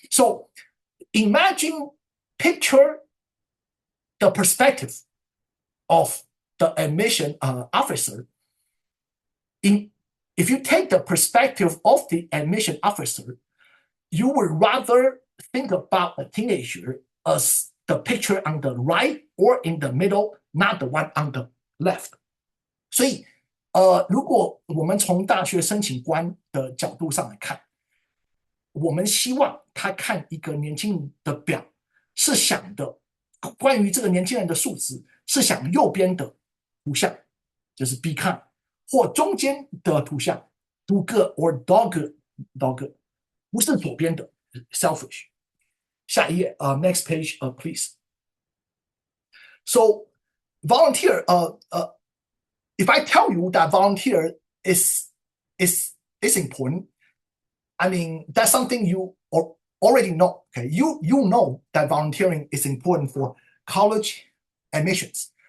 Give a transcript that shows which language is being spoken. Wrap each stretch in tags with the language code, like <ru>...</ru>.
<en>So picture the perspective of the admission officer. If you take the perspective of the admission officer, you would rather think about a teenager as the picture on the right or in the middle, not the one on the left.</en> <zh>所以如果我们从大学申请官的角度上来看，我们希望他看一个年轻人的表，是想的关于这个年轻人的素质，是想右边的图像，就是</zh> <en>be kind，</en> <zh>或中间的图像</zh> <en>do good or dog good，</en> <zh>不是左边的 selfish。下一页</zh> <en>next page please. So volunteer, if I tell you that volunteer is important, I mean that's something you already know. Okay, you know that volunteering is important for college admissions.</en>